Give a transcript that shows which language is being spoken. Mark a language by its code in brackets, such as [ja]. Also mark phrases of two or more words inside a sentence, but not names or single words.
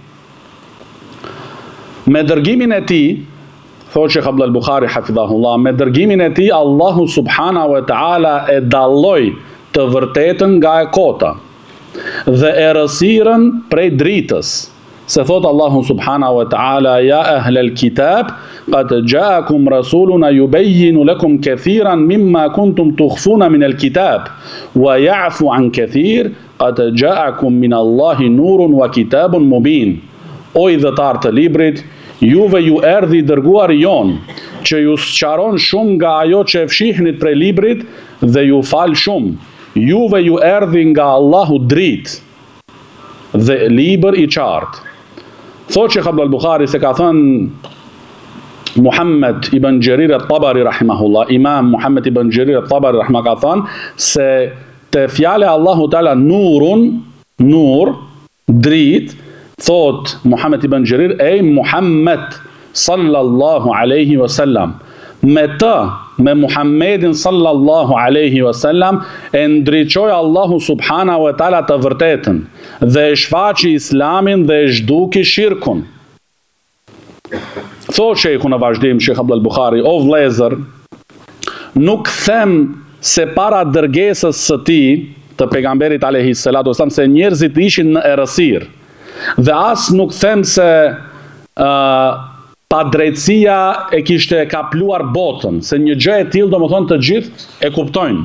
[sq] Me dërgimin e tij, thotë Sheikh Abdullah al-Bukhari hafidhahullah, me dërgimin e tij Allahu [ar] سبحانه وتعالى [sq] e dalloi të vërtetën nga e kota dhe errësirën prej dritës. Se thot Allahu [ar] سبحانه وتعالى: يا أهل الكتاب قد جاءكم رسولنا يبين لكم كثيرا مما كنتم تخفون من الكتاب ويعفو عن كثير قد جاءكم من الله نور وكتاب مبين. [sq] O i dhëtar të librit, juve ju erdhi dërguari jon, që ju sqaron shumë nga ajo që e fshihnit prej librit dhe ju fal shumë. Juve ju erdhi nga Allahu dritë dhe libër i qartë. Thotë Sheikh Abdullah al-Bukhari se ka thënë Muhammad ibn Jarir at-Tabari rahimahullah, Imam Muhammad ibn Jarir at-Tabari rahimahullah, ka thënë se te fjale Allahu Teala nurun, nur, dritë, thot Muhammad ibn Jarir, Muhammad [ar] صلى الله عليه وسلم. [sq] Me të, me Muhammedin [ar] صلى الله عليه وسلم, [sq] e ndriçoi Allahu [ar] سبحانه وتعالى [sq] të vërtetën dhe e shfaqi islamin dhe e zhduki shirkun. Thotë Sheikhu në vazhdim, Sheikh Abdullah al-Bukhari: O vëllezër, nuk them se para dërgesës së tij, të pejgamberit [ar] عليه الصلاة والسلام, [sq] se njerëzit ishin në errësirë, dhe as nuk them se pa drejtësia e kishte kapluar botën, se një gjë e tillë domethënë të gjithë e kuptojnë.